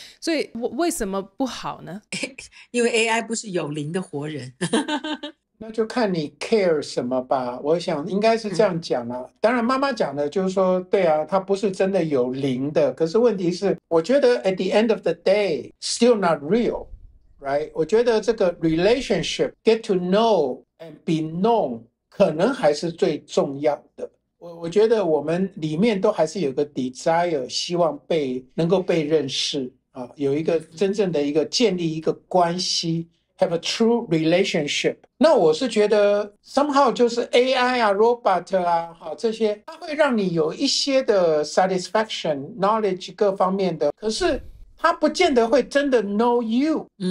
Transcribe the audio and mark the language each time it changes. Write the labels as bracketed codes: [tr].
[zh] 所以為什麼不好呢？因為 AI 不是有靈的活人。那就看你 care 什麼吧，我想應該是這樣講啦。當然媽媽講的就是說，對啊，它不是真的有靈的，可是問題是我覺得 [en] at the end of the day still not real, right? [zh] 我覺得這個 [en] relationship get to know and be known [zh] 可能還是最重要的。我覺得我們裡面都還是有個 desire， 希望能夠被認識有一個真正的一個建立一個關係， [en] have a true relationship。 [zh] 那我是覺得 somehow 就是 AI robot 這些它會讓你有一些的 [en] satisfaction knowledge [zh] 各方面的，可是它不見得會真的 [en] know you。